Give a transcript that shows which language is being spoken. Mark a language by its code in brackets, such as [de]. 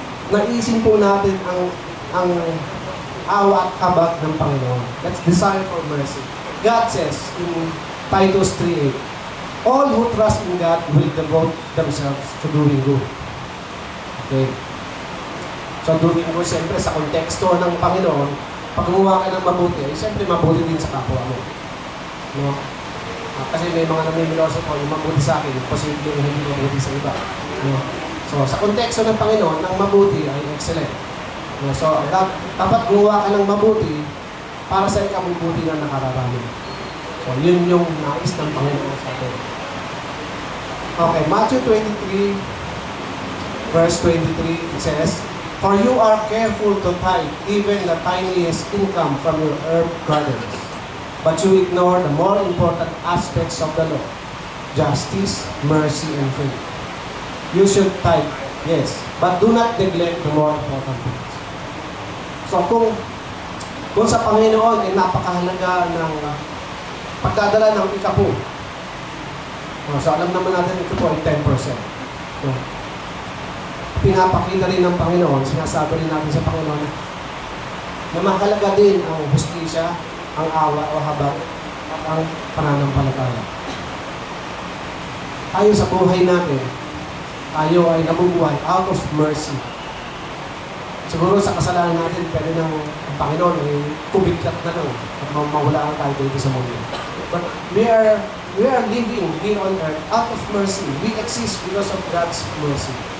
[tl] Naisin po natin ang awa at habag ng Panginoon. [en] Let's desire for mercy. God says in Titus 3:8, all who trust in God will devote themselves to doing good. Okay. [tl] So, [en] doing good, [tl] siyempre, sa konteksto ng Panginoon, pag gumawa ka ng mabuti, siyempre, mabuti din sa kapwa mo. No? Kasi may mga namimiloso ko, yung mabuti sa akin, posible yung hindi mabuti sa iba. No? So, sa konteksto ng Panginoon, ang mabuti ay excellent. No? So, dapat gumawa ka ng mabuti para sa ikabubuti na nakararami. So, yun yung nais ng Panginoon sa atin. [en] Okay, Matthew 23, verse 23, it says, for you are careful to tithe even the tiniest income from your herb gardens. But you ignore the more important aspects of the law, justice, mercy, and faith. You should tithe, yes, but do not neglect the more important things. [tl] So kung sa Panginoon ay napakahalaga ng pagdadala ng ikapu. So alam naman natin ikapu ay 10%. So, pinapakita rin ng Panginoon, sinasabi rin natin sa Panginoon na mahalaga din ang hustisya, ang awa o habag at ang pananampalataya. Tayo sa buhay natin, tayo ay nabubuhay [en] out of mercy. [tl] Siguro sa kasalanan natin, pwede nang ang Panginoon ay kubiglat na lang at mawala tayo dito sa mundo. [en] But we are living here on earth out of mercy. We exist because of God's mercy.